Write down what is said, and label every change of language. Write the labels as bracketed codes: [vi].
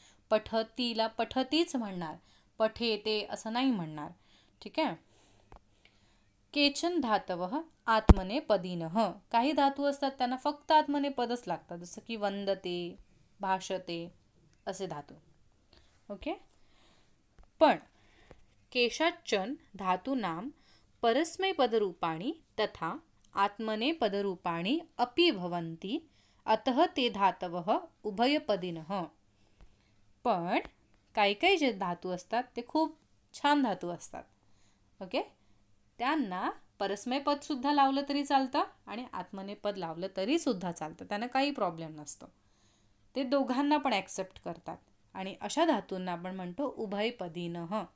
[mr] पठतीला पठतीच म्हणणार, पठेते असं नाही म्हणणार. ठीक आहे. [sa] केचन धातवः आत्मनेपदिनः. [mr] काही धातू असतात त्यांना फक्त आत्मनेपदच लागतात, जसं की वंदते, भाषते असे धातू. ओके. [sa] पण केषाच्चन धातूनां परस्मैपदरूपाणि तथा आत्मनेपदरूपाणि अपि भवन्ति, अतः ते धातवः उभयपदिनः. [mr] पण काही काही जे धातू असतात ते खूप छान धातू असतात. ओके. त्यांना परस्मैपदसुद्धा लावलं तरी चालतं आणि आत्मनेपद लावलं तरी सुद्धा चालतं, त्यांना काही प्रॉब्लेम नसतो. ते दोघांना पण ॲक्सेप्ट करतात. आणि अशा धातूंना आपण म्हणतो उभयपदीनः.